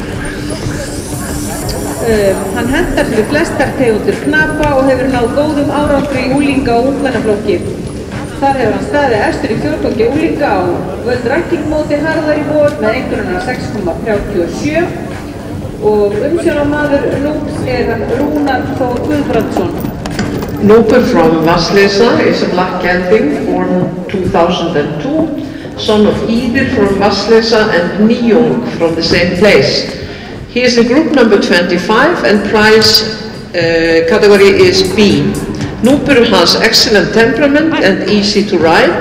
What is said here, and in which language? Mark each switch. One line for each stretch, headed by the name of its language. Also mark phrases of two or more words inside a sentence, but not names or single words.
Icelandic: Hann hentar fyrir flestar tegundir knapa og hefur náð góðum árangri í unglinga- og ungmennaflokki. Þar hefur hann staðið efstur í fjórgangi unglinga á
English: World Ranking
Icelandic: móti harðar í vor með einhverjana 6,37 og umsjónarmaður Núps hann Rúnar Þór Guðbrandsson.
English: Núpur from Vatnsleysa is a black gelding born 2002, son of Íðir from Vatnsleysa and Nýjung from the same place. He is in group number 25 and prize category is B. Núpur has excellent temperament and easy to ride.